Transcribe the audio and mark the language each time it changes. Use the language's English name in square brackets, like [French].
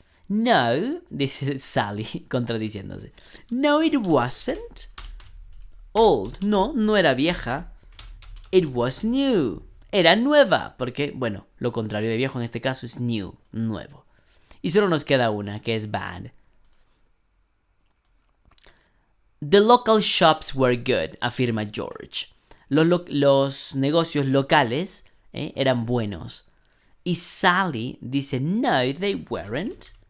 [Spanish] No, dice Sally, contradiciéndose. [English] No, it wasn't. Old. [Spanish] No, no era vieja. [English] It was new. [Spanish] Era nueva, porque, bueno, lo contrario de viejo en este caso es new, nuevo. Y solo nos queda una, que es bad. [English] The local shops were good, [Spanish] afirma George. Los negocios locales eran buenos. Y Sally dice, [English] no, they weren't.